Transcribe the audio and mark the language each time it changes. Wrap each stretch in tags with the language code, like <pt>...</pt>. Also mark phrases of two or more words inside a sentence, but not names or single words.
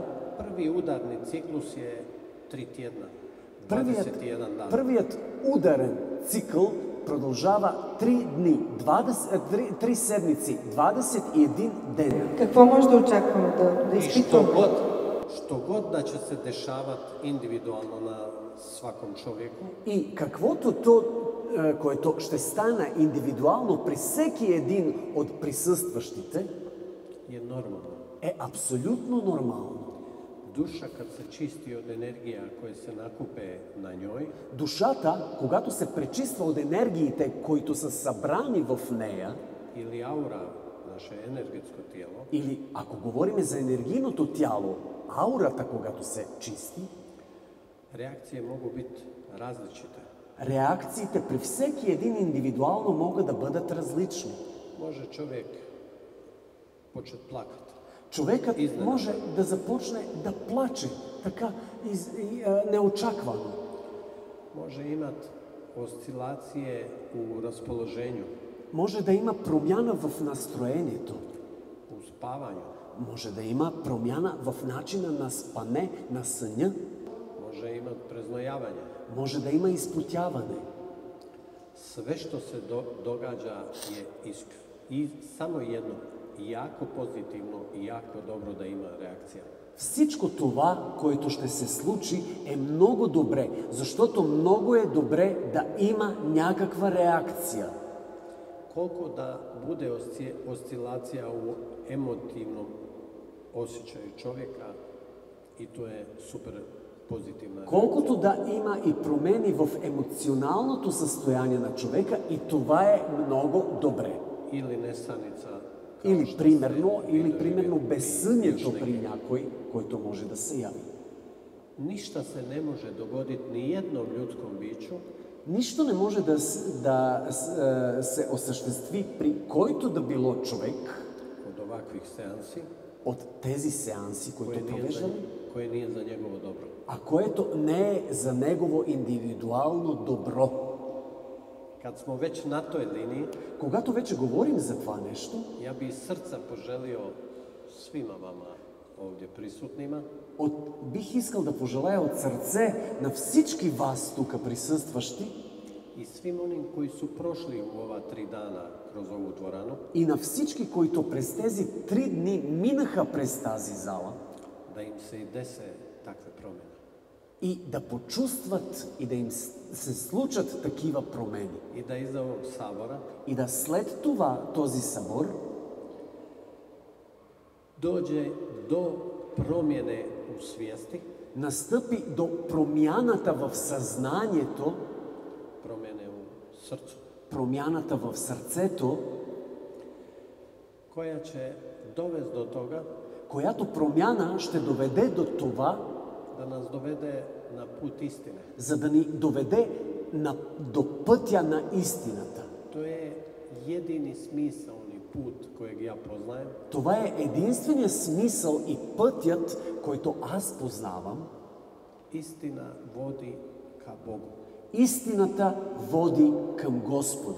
<bs>Prvi udarni ciklus je 3 tjedna, 21 dan.</bs> <bg>Първият ударен цикъл продължава 3 дни, 3 седмици, 21 ден. Какво може да очакваме да</bg> <bs>I</bs> <bg>изпитваме?</bg> <bs>što god da će se dešavati individualno na svakom čovjeku,</bs> <bg>И каквото то, което ще стане индивидуално при всеки един от присъстващите,</bg> <bs>je normalno.</bs> <bg>е абсолютно нормално.</bg> <bs>Duša kad se čisti od energija koje se nakupe na njoj,</bs> <bg>Душата, когато се пречиства от енергиите, които са събрани в нея,</bg> <bs>ili aura, naše energetsko tijelo,</bs> <bg>или ако говорим за енергийното тяло, аурата, когато се чисти,</bg> <bs>reakcije mogu biti različite.</bs> <bg>реакциите при всеки един индивидуално могат да бъдат различни.</bg> <bs>Može čovjek početi plakati.</bs> <bg>Човекът Изненада. може да започне да плаче, така неочаквано.</bg> <bs>Može imati oscilacije u raspoloženju,</bs> <bg>Може да има промяна в настроението.</bg> <bs>u spavanju,</bs> <bg>Може да има промяна в начина на спане, на съня.</bg> <bs>može imati preznojavanje.</bs> <bg>Може да има изпотяване.</bg> <bs>Sve što se događa je i samo jedno, jako pozitivno i jako dobro da ima reakcija.</bs> <bg>Всичко това, което ще се случи, е много добре, защото много е добре да има някаква реакция.</bg> <bs>Koliko da bude oscilacija u emotivnom osjećaju čovjeka, i to je super pozitivna</bs> <bg>Колкото да има и промени в емоционалното състояние на човека, и това е много добре.</bg> <bs>ili nesanica</bs> <bg>Или примерно безсънието при някой, който може да се яви.</bg> <bs>Ништа се не може догодити ни едном лjudskom biću</bs> <bg>Нищо не може да се осъществи при който да било човек</bg> <bs>od ovakvih seansi</bs> <bg>от тези сеанси, които провеждаме,</bg> <bs>koje nije za njegovo dobro.</bs> <bg>а което не е за негово индивидуално добро.</bg> <bs>Kad smo već na toj liniji,</bs> <bg>Когато вече говорим за това нещо,</bg> <bs>ja bi iz srca poželio svima vama ovdje prisutnima</bs> <bg>бих искал да пожелая от сърце на всички вас тук присъстващи</bg> <bs>i svim onim koji su prošli u ova 3 dana kroz ovu dvoranu,</bs> <bg>и на всички, които през тези 3 дни минаха през тази зала,</bg> <bs>da im se i dese takve promjene.</bs> <bg>и да почувстват и да им се случат такива промени.</bg> <bs>I da iza ovog sabora</bs> <bg>И да след това този събор</bg> <bs>dođe do promjene u svijesti,</bs> <bg>настъпи до промяната в съзнанието,</bg> <bs>promjene u srcu,</bs> <bg>промяната в сърцето,</bg> <bs>koja će dovesti do toga</bs> <bg>която промяна ще доведе до това,</bg> <bs>da nas dovede na put istine.</bs> <bg>за да ни доведе до пътя на истината.</bg> <bs>To je jedini smisaoni put kojeg ja poznajem,</bs> <bg>Това е единственият смисъл и пътят, който аз познавам.</bg> <bs>istina vodi ka Bogu,</bs> <bg>Истината води към Господа.</bg>